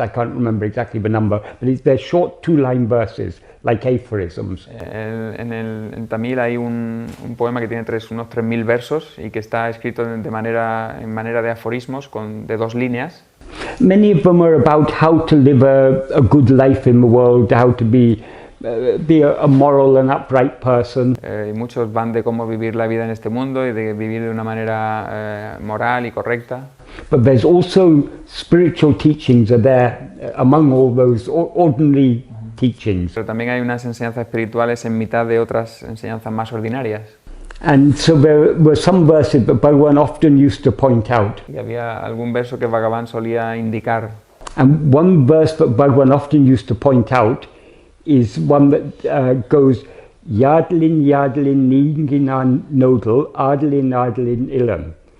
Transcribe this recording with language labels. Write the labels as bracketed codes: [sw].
[en] I can't remember exactly the number, but they're short 2-line verses, like aphorisms. [es] En Tamil hay un poema que tiene unos 3.000 versos y que está escrito en manera de aforismos de 2 líneas. [en] Many of them are about how to live a good life in the world, how to be a moral and upright person. [es] Y muchos van de cómo vivir la vida en este mundo y de vivir de una manera moral y correcta. [en] But there's also spiritual teachings are there among all those ordinary teachings. [es] Pero también hay unas enseñanzas espirituales en mitad de otras enseñanzas más ordinarias. [en] And so there were some verses that Bhagavan often used to point out. [es] Y había algún verso que Bhagavan solía indicar. [en] And one verse that Bhagavan often used to point out is one that goes [ta] Yadlin Yadlin Ninginan Nodal Adlin Adlin Ilan.